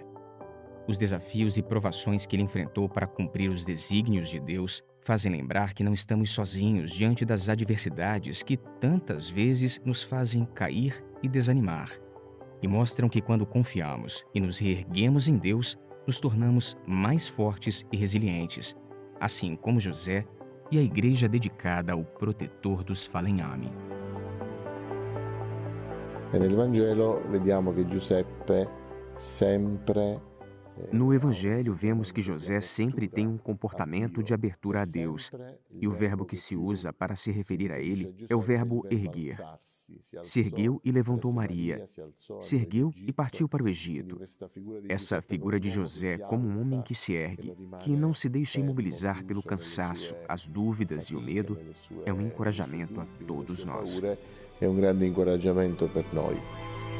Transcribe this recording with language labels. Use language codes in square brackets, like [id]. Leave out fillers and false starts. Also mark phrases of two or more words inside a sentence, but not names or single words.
[pt] Os desafios e provações que ele enfrentou para cumprir os desígnios de Deus fazem lembrar que não estamos sozinhos diante das adversidades que tantas vezes nos fazem cair e desanimar. E mostram que quando confiamos e nos reerguemos em Deus, nos tornamos mais fortes e resilientes, assim como José e a igreja dedicada ao protetor dos falegnami. [it] E nel Vangelo vediamo che Giuseppe sempre. [pt] No Evangelho, vemos que José sempre tem um comportamento de abertura a Deus, e o verbo que se usa para se referir a ele é o verbo erguer. Se ergueu e levantou Maria, se ergueu e partiu para o Egito. Essa figura de José como um homem que se ergue, que não se deixa imobilizar pelo cansaço, as dúvidas e o medo, é um encorajamento a todos nós. [it] È un grande incoraggiamento per noi.